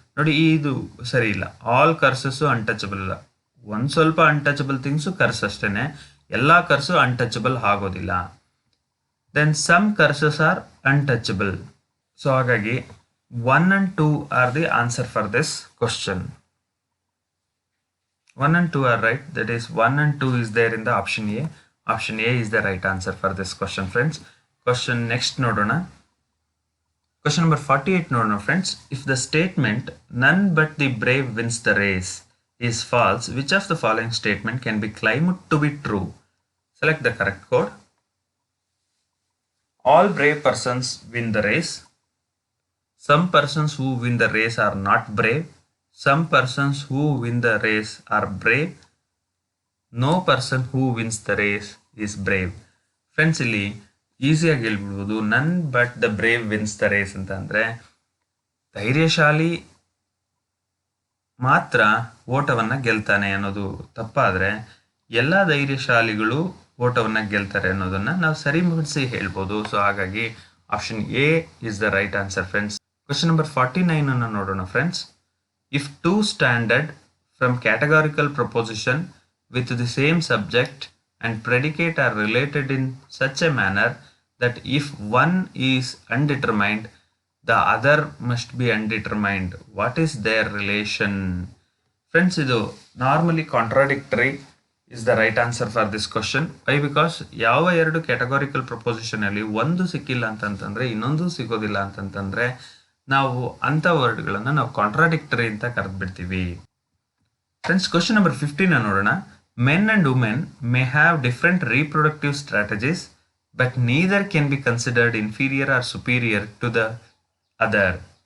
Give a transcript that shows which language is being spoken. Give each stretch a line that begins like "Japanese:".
Kannada: ನೋಡಿ, ಇದು ಸರಿ ಇಲ್ಲ. ಆಲ್ ಕರ್ಸಸ್ಸು ಅನ್ಟಚಬಲ್ ಇಲ್ಲ. ಒಂದು ಸ್ವಲ್ಪ ಅನ್ಟಚಬಲ್ ಥಿಂಗ್ಸು ಕರ್ಸ್ ಅಷ್ಟೇ, ಎಲ್ಲ ಕರ್ಸು ಅನ್ಟಚಬಲ್ ಆಗೋದಿಲ್ಲ.
English: Then some courses are untouchable. So ಹಾಗಾಗಿ 1 and 2 are the answer for this question. 1 and 2 are right. That is 1 and 2 is there in the option A. Option A is the right answer for this question, friends. Question next nodona. Question number 48 nodona, friends. If the statement none but the brave wins the race is false, which of the following statement can be claimed to be true? Select the correct code. All brave persons win the race. Some persons who win the race are not brave. Some persons who win the race are brave. No person who wins the race is brave.
Kannada: Friends, ಇಲ್ಲಿ ಈಸಿಯಾಗಿ ಹೇಳ್ಬಿಡ್ಬೋದು,
English: none but the brave wins the race
Kannada: ಅಂತ ಅಂದರೆ ಧೈರ್ಯಶಾಲಿ ಮಾತ್ರ ಓಟವನ್ನು ಗೆಲ್ತಾನೆ ಅನ್ನೋದು ತಪ್ಪಾದರೆ ಎಲ್ಲ ಧೈರ್ಯಶಾಲಿಗಳು ಓಟವನ್ನು ಗೆಲ್ತಾರೆ ಅನ್ನೋದನ್ನು ನಾವು ಸರಿಪಡಿಸಿ ಹೇಳ್ಬೋದು.
English: So ಹಾಗಾಗಿ option A is the right answer, friends.
Kannada: Question number 49 ಅನ್ನು ನೋಡೋಣ, friends.
English: If two standard from categorical proposition with the same subject and predicate are related in such a manner that if one is undetermined, the other must be undetermined, what is their relation? Friends, ಇದು normally contradictory is the right answer for this question. Why?
Kannada: Because ಯಾವ ಎರಡು categorical proposition ಅಲ್ಲಿ ಒಂದು ಸಿಕ್ಕಿಲ್ಲ ಅಂತಂತಂದ್ರೆ ಇನ್ನೊಂದು ಸಿಗೋದಿಲ್ಲ ಅಂತಂತಂದ್ರೆ ನಾವು ಅಂಥ ವರ್ಡ್ಗಳನ್ನು ನಾವು ಕಾಂಟ್ರಾಡಿಕ್ಟರಿ ಅಂತ ಕರೆದ್ಬಿಡ್ತೀವಿ.
English: Friends, question number 15 ನೋಡೋಣ. Men and women may have different reproductive strategies but neither can be considered inferior or superior to the other.